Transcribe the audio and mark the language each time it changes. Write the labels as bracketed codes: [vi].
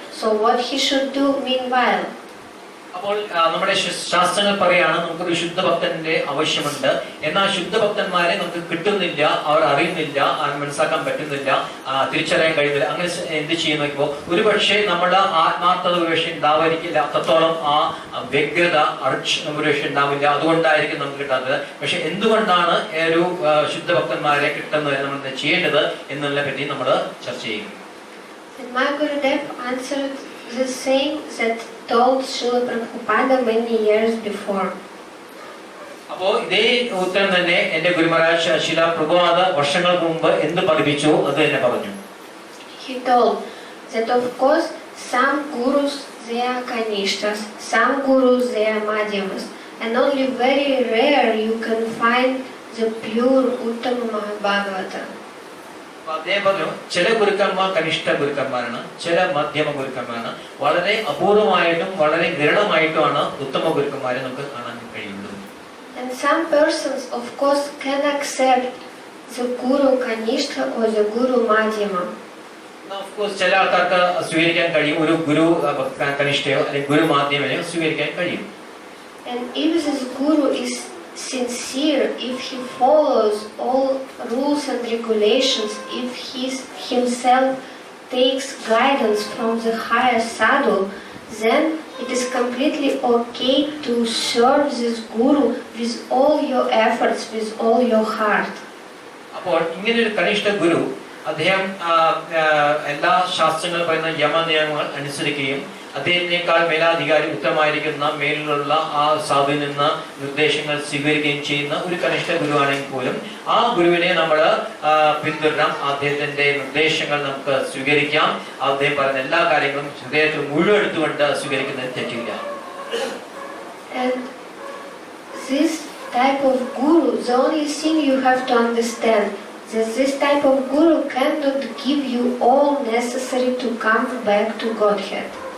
[en] So what he should do meanwhile? [ml] അപ്പോൾ നമ്മുടെ ശാസ്ത്രങ്ങൾ പറയാണ് നമുക്കൊരു ശുദ്ധഭക്തന്റെ ആവശ്യമുണ്ട്. എന്നാൽ ശുദ്ധഭക്തന്മാരെ നമുക്ക് കിട്ടുന്നില്ല, അവർ അറിയുന്നില്ല, മനസ്സിലാക്കാൻ പറ്റുന്നില്ല, തിരിച്ചറിയാൻ കഴിയുന്നില്ല. അങ്ങനെ എന്ത് ചെയ്യുന്ന നോക്കുമ്പോൾ ഒരുപക്ഷെ നമ്മുടെ ആത്മാർത്ഥത ഒരുപക്ഷെ ഉണ്ടാവാതിരിക്കില്ല, അത്രത്തോളം ആ വ്യഗ്രത ഒരുപക്ഷെ ഉണ്ടാവില്ല. അതുകൊണ്ടായിരിക്കും നമുക്ക് കിട്ടാത്തത്. പക്ഷെ എന്തുകൊണ്ടാണ് ഒരു ശുദ്ധഭക്തന്മാരെ കിട്ടുന്നത്, നമ്മൾ ചെയ്യേണ്ടത് എന്നതിനെ പറ്റി നമ്മൾ ചർച്ച ചെയ്യും. [en] My Gurudev answered the same that told Srila Prabhupada many years before. [ml] അപ്പോൾ ഇതേ ഉത്തരം തന്നെ എന്റെ ഗുരുമഹാരാജ് ശില പ്രഭുപാദ വർഷങ്ങൾക്ക് മുമ്പ് എന്ത് പഠിപ്പിച്ചു അത് തന്നെ പറഞ്ഞു. [en] He told that of course some gurus they are kanishtas, some gurus they are madhyamas, and only very rare you can find the pure Uttama Mahabhagavata. [ml] അദ്ദേഹം പറഞ്ഞു ചില ഗുരുക്കന്മാർ കനിഷ്ഠ ഗുരുക്കന്മാരാണ്, ചില മധ്യമ ഗുരുക്കന്മാരാണ്, വളരെ അപൂർവമായിട്ടും വളരെ വിരളമായിട്ടുമാണ് ഉത്തമ ഗുരുക്കന്മാരെ നമുക്ക് കാണാൻ കഴിയുള്ളൂ. [en] And some persons of course can accept the guru kanishta or the guru madhyama. Of course [ml] ചില ആൾക്കാർക്ക് സ്വീകരിക്കാൻ കഴിയും, ഒരു ഗുരു കനിഷ്ഠയോ അല്ലെങ്കിൽ ഗുരു മാധ്യമനെയോ സ്വീകരിക്കാൻ കഴിയും. [en] And if this guru is sincere, if he follows all rules and regulations, if he himself takes guidance from the higher sadhu, then it is completely okay to serve this guru with all your efforts, with all your heart. [ml] അപ്പോൾ ഇങ്ങനെ ഒരു കനിഷ്ഠ ഗുരു അദ്ദേഹം എല്ലാ ശാസ്ത്രങ്ങളും പറയുന്ന യമനിയമങ്ങൾ അനുസരിക്കുകയും അദ്ദേഹത്തിനേക്കാൾ മേലാധികാരി ഉത്തമമായിരിക്കുന്ന മേലിലുള്ള ആ സാധുവിൽ നിന്ന് നിർദ്ദേശങ്ങൾ സ്വീകരിക്കുകയും ചെയ്യുന്ന ഒരു കനിഷ്ഠ ഗുരുവാണെങ്കിൽ പോലും ആ ഗുരുവിനെ നമ്മൾ പിന്തുടരാം, അദ്ദേഹത്തിന്റെ നിർദ്ദേശങ്ങൾ നമുക്ക് സ്വീകരിക്കാം. അദ്ദേഹം പറയുന്ന എല്ലാ കാര്യങ്ങളും ഹൃദയത്തിൽ മുഴുവൻ എടുത്തുകൊണ്ട് സ്വീകരിക്കുന്നതിന് തെറ്റില്ല. [en] And this type of guru, the only thing you have to understand that this type of guru cannot give you all necessary to come back to Godhead.